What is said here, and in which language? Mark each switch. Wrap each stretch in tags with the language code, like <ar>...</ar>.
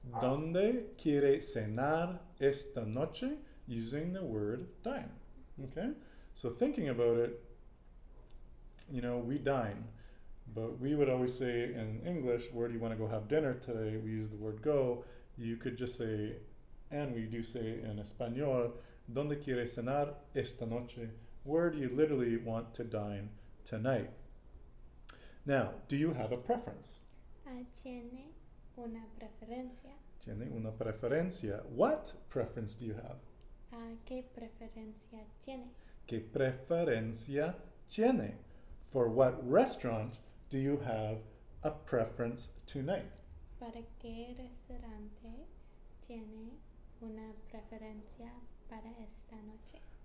<es>¿Dónde quiere cenar esta noche?</es> <en>Using the word dine. Okay? So thinking about it, we dine. But we would always say in English, where do you want to go have dinner today? We use the word go. You could just say, and we do say in Espanol,</en> <es>¿Dónde quiere cenar esta noche?</es> <en>Where do you literally want to dine tonight? Now, do you have a preference?</en> <es>¿Tiene una preferencia? Tiene una preferencia. What preference do you have? ¿Qué preferencia tiene? ¿Qué preferencia tiene?</es> <en>For what restaurant do you have a preference tonight?</en> <es>¿Para qué restaurante tiene una preferencia para esta noche?</es>